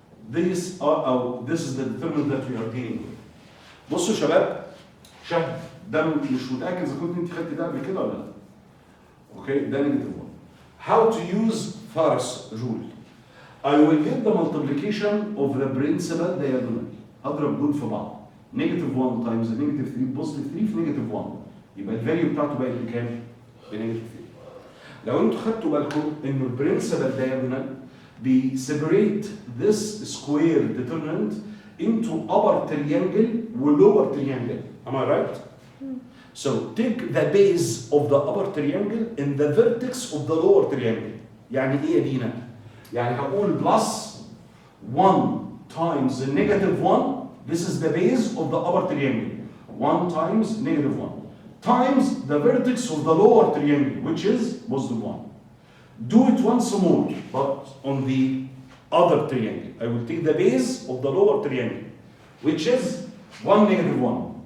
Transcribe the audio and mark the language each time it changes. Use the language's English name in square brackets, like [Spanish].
[English] this is the determinant that we are dealing with. [Arabic] بصوا يا شباب، شهد ده مش متاكد اذا كنت انت خدت ده قبل كده ولا لا. اوكي، ده نيجاتيف 1. [English] How to use Faras rule. I will get the multiplication of the principal diagonal. [Arabic] اضرب دول في بعض. [English] Negative 1 times negative 3 positive 3 في negative 1. [Arabic] يبقى الفاليو بتاعته بقت بكام؟ بنيجاتيف 3. لو انتوا خدتوا بالكم انه [English] البرنسبل diagonal بيسيبريت this square determinant into upper triangle و lower triangle. Am I right? So take the base of the upper triangle in the vertex of the lower triangle. [Arabic] يعني ايه يا دينا؟ يعني هقول [English] plus 1 times negative 1. This is the base of the upper triangle. 1 times negative 1 times the vertex of the lower triangle, which is positive 1. Do it once more, but on the other triangle. I will take the base of the lower triangle, which is 1 negative 1.